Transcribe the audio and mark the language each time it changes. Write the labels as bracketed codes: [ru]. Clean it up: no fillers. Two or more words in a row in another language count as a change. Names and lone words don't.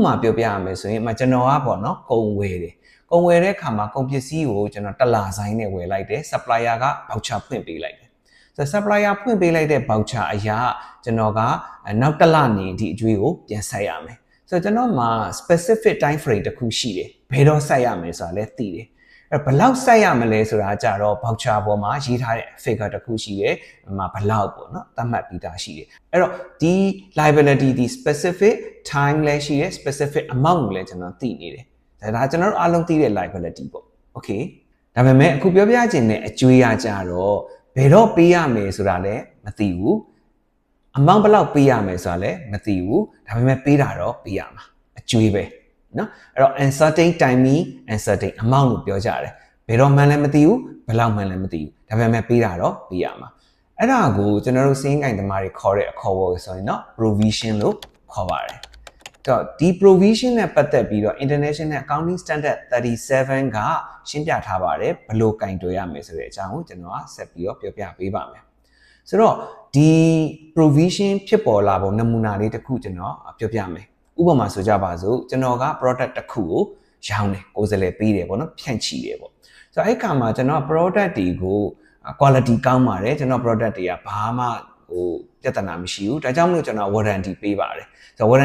[my] မာပြောပြရမယ်ဆိုရင်ကျွန်တော်ကပေါ့နော်ကုန်ဝယ်တယ်ကုန်ဝယ်တဲ့အခါမှာကုန်ပစ္စည်းကိုကျွန်တော်တစ်လဆိုင်နဲ့ဝယ်လိုက်တယ် supplier က voucher ဖွင့်ပေးလိုက်တယ်ဆိုတော့ supplier ဖွင့်ပေးလိုက်တဲ့ voucher အရာကျွန်တော်ကနောက်တစ်လနေဒီအကျွေးကိုပြန်ဆက်ရမယ်ဆိုတော့ကျွန်တော်မှာ [en] specific time frame [my] တစ်ခုရှိတယ်ဘယ်တော့ဆက်ရမယ်ဆိုတာလည်းသိတယ်အဲ့ဘယ်လောက်ဆက်ရမလဲဆိုတာကြတော့ voucher ပေါ်မှာရေးထားတဲ့ figure တစ်ခုရှိတယ်ဘယ်လောက်ပေါ့နော် သတ်မှတ်ပြီးသားရှိတယ်အဲ့တော့ဒီ liability ဒီ [en] specific time [my] လည်းရှိတယ် [en] specific amount [my] ကိုလည်းကျွန်တော်သိနေတယ်ဒါကျွန်တော်တို့အားလုံးသိတဲ့ liability ပေါ့ okay ဒါ ပေမဲ့အခုပြောပြချင်တဲ့အကျွေးရကြတော့ဘယ်တော့ပေးရမယ်ဆိုတာလည်းမသိဘူးအမောင်ဘယ်လောက်ပေးရမယ်ဆိုတာလည်းမသိဘူးဒါပေမဲ့ပေးတာတော့ပေးရမှာအကျွေးပဲเนาะအဲ့တော့ [en] uncertain timing uncertain amount [my] လို့ပြောကြတယ်ဘယ်တော့မှန်းလည်းမသိဘူးဘယ်လောက်မှန်းလည်းမသိဘူးဒါပေမဲ့ပေးတာတော့ပေးရမှာအဲ့ဒါကိုကျွန်တော်တို့စင်းကိုင်သမားတွေခေါ်တဲ့အခေါ်အဝေါ်ဆိုရင်เนาะ provision လို့ခေါ်ပါတယ်တော့ဒီ provision နဲ့ပတ်သက်ပြီးတော့ International Accounting Standard 37 ကရှင်းပြထားပါတယ်ဘယ်လိုကင်တွယ်ရမယ်ဆိုတဲ့အကြောင်းကိုကျွန်တော်ကဆက်ပြီးတော့ပြောပြပေးပါမယ်ဆိုတော့ဒီ provision ဖြစ်ပေါ်လာပုံနမူနာလေးတစ်ခုကျွန်တော်ပြောပြမယ်ဥပမာဆိုကြပါစို့ကျွန်တော်က product တစ်ခုကိုရောင်းတယ်ကိုယ်စားလှယ်ပေးတယ်ပေါ့နော်ဖြန့်ချီတယ်ပေါ့ဆိုတော့အဲ့ခါမှာကျွန်တော် product တွေကို quality ကောင်းပါတယ်ကျွန်တော် product တွေကဘာမှပြဿနာမရှိဘူးဒါကြောင့်မလို့ကျွန်တော် warranty ပေးပါတယ်ဆိုတော့ warranty